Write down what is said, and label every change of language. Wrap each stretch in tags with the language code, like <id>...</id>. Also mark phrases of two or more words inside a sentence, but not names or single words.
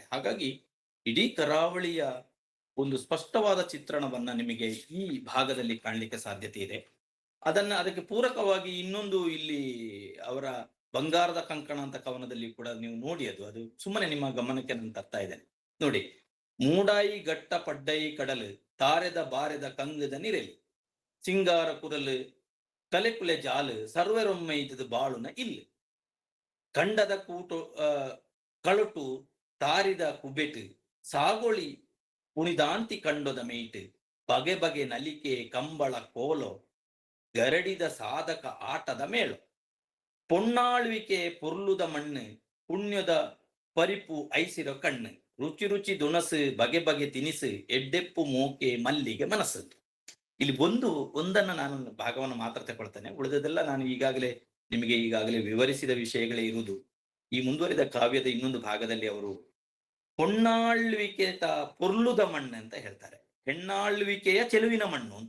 <kn>ಹಾಗಾಗಿ ಇಡೀ ಕರಾವಳಿಯ ಒಂದು ಸ್ಪಷ್ಟವಾದ ಚಿತ್ರಣವನ್ನ ನಿಮಗೆ ಈ ಭಾಗದಲ್ಲಿ ಕಾಣಲಿಕ್ಕೆ ಸಾಧ್ಯತೆ ಇದೆ. ಅದಕ್ಕೆ ಪೂರಕವಾಗಿ ಇನ್ನೊಂದು ಇಲ್ಲಿ ಅವರ ಬಂಗಾರದ ಕಂಕಣ ಅಂತ ಕವನದಲ್ಲಿ ಕೂಡ ನೀವು ನೋಡಿ, ಅದು ಸುಮ್ಮನೆ ನಿಮ್ಮ ಗಮನಕ್ಕೆ ನಾನು ತರ್ತಾ ಇದ್ದೇನೆ ನೋಡಿ.</kn> <tcy>ಮೂಡಾಯಿ ಗಟ್ಟ ಪಡ್ಡೈ ಕಡಲು ತಾರೆದ ಬಾರೆದ ಕಂಗದ ನಿರೆಲಿ ಸಿಂಗಾರ ಕುರಲು ಕಲೆಕುಲೆ ಜಾಲು ಸರ್ವರೊಮ್ಮೆ ಇದ್ದದು ಬಾಳುನ ಇಲ್ಲಿ ಕಂಡದ ಕೂಟು ಕಳುಟು ತಾರಿದ ಕುಬೆಟು ಸಾಗೋಳಿ ಕುಣಿದಾಂತಿ ಕಂಡೊದ ಮೇಯ್ಟು ಬಗೆ ಬಗೆ ನಲಿಕೆ ಕಂಬಳ ಕೋಲೋ ಗರಡಿದ ಸಾಧಕ ಆಟದ ಮೇಳು ಪೊಣ್ಣಾಳ್ವಿಕೆ ಪೊರ್ಲುದ ಮಣ್ಣು ಪುಣ್ಯದ ಪರಿಪು ಐಸಿರೋ ಕಣ್ಣು ರುಚಿ ರುಚಿ ದುಣಸು ಬಗೆ ಬಗೆ ತಿನಿಸು ಎಡ್ಡೆಪ್ಪು ಮೋಕೆ ಮಲ್ಲಿಗೆ ಮನಸ್ಸು.</tcy> <kn>ಇಲ್ಲಿ ಒಂದನ್ನ ನಾನು ಭಾಗವನ್ನು ಮಾತ್ರ ತಗೊಳ್ತೇನೆ, ಉಳಿದದೆಲ್ಲ ನಾನು ಈಗಾಗಲೇ ವಿವರಿಸಿದ ವಿಷಯಗಳೇ ಇರುವುದು. ಈ ಮುಂದುವರಿದ ಕಾವ್ಯದ ಇನ್ನೊಂದು ಭಾಗದಲ್ಲಿ ಅವರು ಹೊಣ್ಣಾಳ್ವಿಕೆಯ</kn> <tcy>ಪೊರ್ಲುದ ಮಣ್ಣು</tcy> <kn>ಅಂತ ಹೇಳ್ತಾರೆ, ಹೆಣ್ಣಾಳ್ವಿಕೆಯ ಚೆಲುವಿನ ಮಣ್ಣು ಅಂತ.</kn>